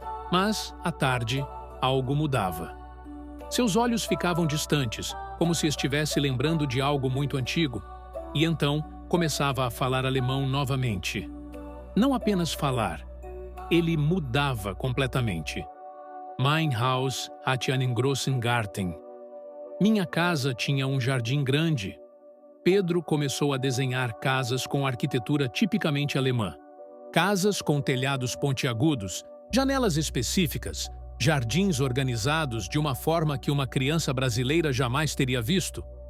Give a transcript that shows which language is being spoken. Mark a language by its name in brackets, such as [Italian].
[Portuguese] Mas, à tarde, algo mudava. Seus olhos ficavam distantes, como se estivesse lembrando de algo muito antigo, e então começava a falar alemão novamente. Não apenas falar, ele mudava completamente. [German] Mein Haus hat einen großen Garten. [Portuguese] Minha casa tinha um jardim grande. Pedro começou a desenhar casas com arquitetura tipicamente alemã. Casas com telhados pontiagudos, janelas específicas, jardins organizados de uma forma que uma criança brasileira jamais teria visto.